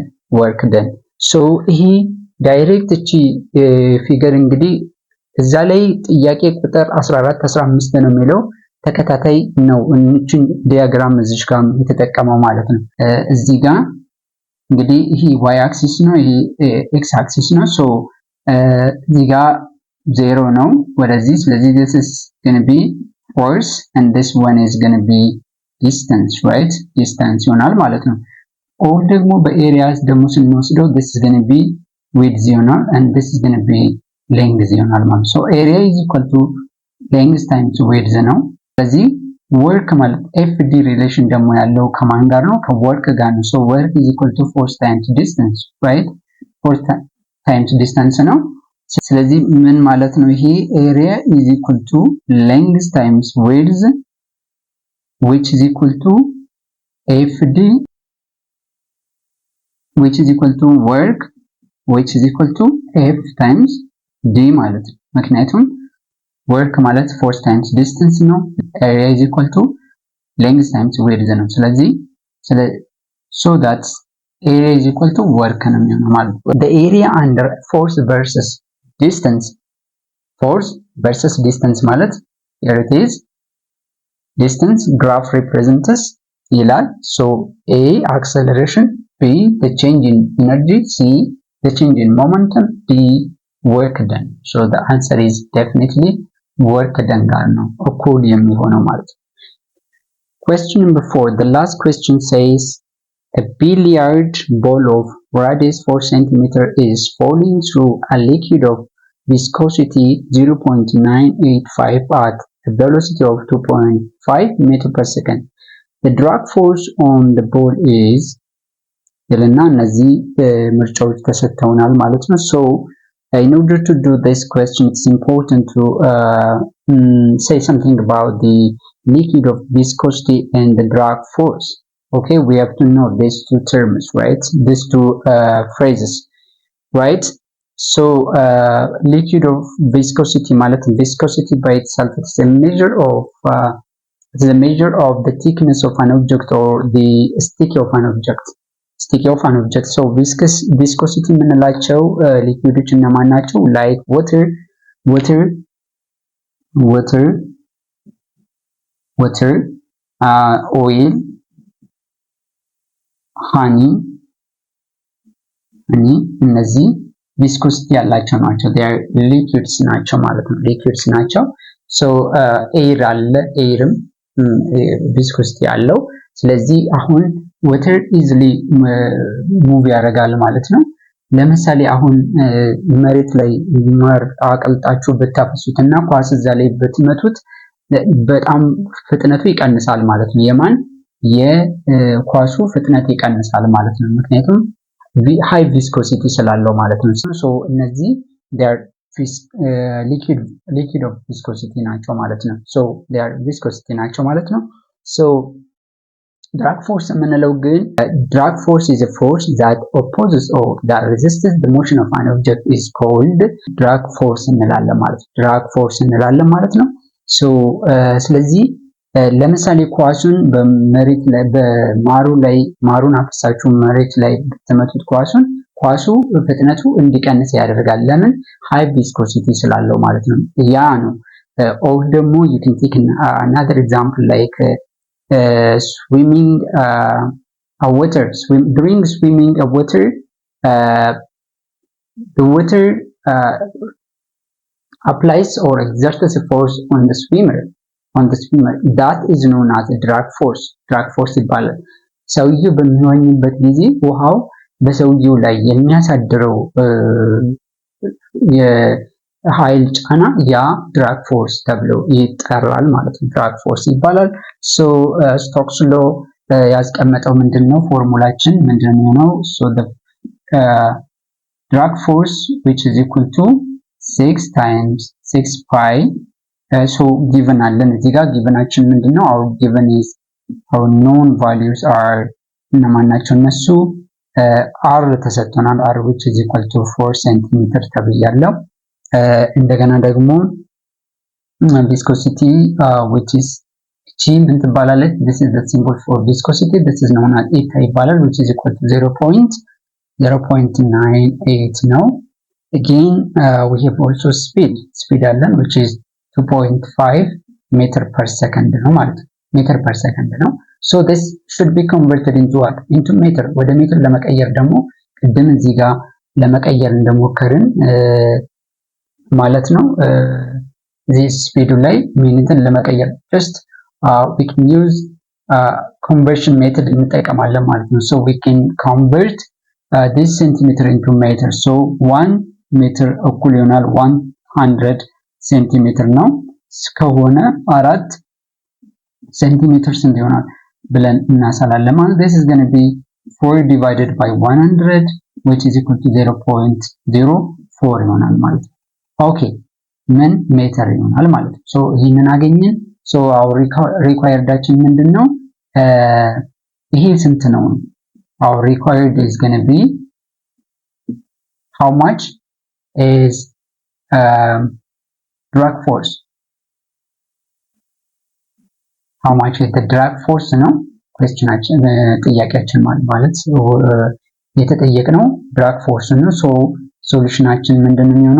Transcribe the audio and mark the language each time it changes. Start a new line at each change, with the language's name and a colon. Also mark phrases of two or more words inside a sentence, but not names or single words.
English: so he direct figure
Amharic: እንግዲህ እዛ ላይ ጥያቄ ቁጥር 14 15 ነው የሚለው ተከታታይ ነው እንችን ዲያግራም እዚህ ጋር የተጠቀመው ማለት ነው እዚህ ጋር እንግዲህ ይሄ
English: y axis
Amharic: ነው ይሄ
English: x axis
Amharic: ነው
English: so
Amharic: እዚህ ጋር 0 ነው ወደዚህ ስለዚህ
English: this is going to be force and this one is going to be distance right distance ይሆናል
Amharic: ማለት ነው
English: or
Amharic: ደግሞ በኤሪያስ ደግሞ ስንወስደው
English: this is going to be width ይሆናል and this is going to be length
Amharic: ይሆናል ማለት
English: so area is equal to length times width
Amharic: ነው ስለዚህ
English: work ማለት FD relation
Amharic: ደግሞ ያለው ከማን ጋር ነው ከwork ጋር ነው
English: so work is equal to force times distance right force times distance
Amharic: ነው ስለዚህ ምን ማለት ነው ይሄ
English: area is equal to length times width which is equal to FD which is equal to work which is equal to F times D
Amharic: ማለት ነው ምክንያቱም
English: work ማለት force times distance ነው area is equal to length times width ነው ስለዚህ so that area is equal to work
Amharic: ነው የሚሆነው ማለት ነው
English: the area under force versus distance ማለት here it is distance graph represents ይላል so A acceleration B the change in energy C the change in momentum D work done so the answer is definitely work done
Amharic: ጋር ነው እኩል የሚሆነው ማለት ነው
English: question number 4 the last question says a billiard ball of radius 4 cm is falling through a liquid of viscosity 0.985 at a velocity of 2.5 meter per second the drag force on the ball is
Amharic: ይልና እነዚህ ምርጫዎች ተሰጥተውናል ማለት ነው
English: so in order to do this question it's important to say something about the liquid of viscosity and the drag force okay we have to know these two terms right these two phrases right so liquid of viscosity ማለት viscosity by itself is a measure of the thickness of an object or the sticky of an object so viscosity
Amharic: የምንላቸው ሊኩዊዶች እነማን ናቸው
English: like water oil honey እነዚህ viscosity
Amharic: ያላቸው ናቸው
English: they are liquids
Amharic: ናቸው ማለት ነው
English: liquids ናቸው so
Amharic: air አለ airም viscosity አለው ስለዚህ አሁን
English: water easily move
Amharic: ያደርጋል ማለት ነው ለምሳሌ አሁን መሬት ላይ ማር አቀልጣችሁ በታፈሱትና ኳስ እዛ ላይ በትመቱት በጣም ፍጥነቱ ይቀንሳል ማለት ነው የማን የኳሱ ፍጥነት ይቀንሳል ማለት ነው ምክንያቱም
English: high viscosity
Amharic: ስላለው ማለት ነው so እነዚህ
English: they are liquid of viscosity
Amharic: ናቸው ማለት ነው
English: so they are viscosity
Amharic: ናቸው ማለት ነው
English: so drag force
Amharic: የምንለው ግን
English: drag force is a force that opposes or that resists the motion of an object is called drag force
Amharic: እንላለን ማለት ነው
English: drag force
Amharic: እንላለን ማለት ነው
English: so
Amharic: ስለዚህ ለምሳሌ ኳሱን በመሬት ላይ ማሩን አፍሳችሁ መሬት ላይ ብትመቱት ኳሱ ፍጥነቱ እንዲቀንስ ያደርጋል። ለምን?
English: high viscosity
Amharic: ስላለው ማለት ነው። ያ ነው።
English: ኦር ደግሞ you can take another example like swimming water. During swimming water, the water applies or exerts a force on the swimmer. that is known as a drag force
Amharic: ይባላል። ሰውየው በሚዋኝበት ጊዜ ውሃው በሰውየው ላይ የሚያሳድረው የኃይል ጫና ያ
English: drag force
Amharic: ተብሎ ይጠራል ማለት ነው።
English: drag force
Amharic: ይባላል። ስቶክስ ሎ ያስቀመጠው ምንድነው? ፎርሙላችን ምንድነው?
English: the drag force which is equal to 6 times 6 pi given
Amharic: አለን እዚህ ጋር ጊቨናችን ምንድነው?
English: our given is our known values are
Amharic: እነማን ናቸው?
English: እነሱ r ተሰጥቶናል። r which is equal to 4 cm
Amharic: ተብያለሁ። እንደገና ደግሞ
English: viscosity which is g
Amharic: ምን ትባላለች?
English: this is the symbol for viscosity. this is known as eta ይባላል which is equal to 0.98 ነው። again we have also speed አለን which is 2.5 meter per second
Amharic: ነው ማለት ነው። ሜትር
English: per second ነው። so this should be converted into meter.
Amharic: ወደ ሜትር ለመቀየር ደግሞ ቅድም እዚህ ጋር ለመቀየር እንደሞከርን ማለት ነው። እዚህ ስፒዱ ላይ ሚኒትን ለመቀየር
English: just we can use conversion method
Amharic: እንጠቀማለን ማለት ነው።
English: so we can convert this centimeter into meter. so 1 meter
Amharic: እኩል ይሆናል 100 ሴንቲሜትር ነው ከሆነ 4 ሴንቲሜትር ስንት ይሆናል ብለን እናሳላለን ማለት
English: this is going to be 4 divided by 100 which is equal to 0.04
Amharic: ይሆናል ማለት ነው። ኦኬ ምን ሜትር ይሆናል ማለት ነው። so ይሄንን አገኘን።
English: so our requiredችን
Amharic: ምንድነው? ይሄ ስንት ነው?
English: our required is going to be how much is drag force. how much is the drag force
Amharic: ነው questionችን ጥያቄያችን ማለት የተጠየቅነው drag force ነው። so solutionችን ምንድነው የሚሆነው?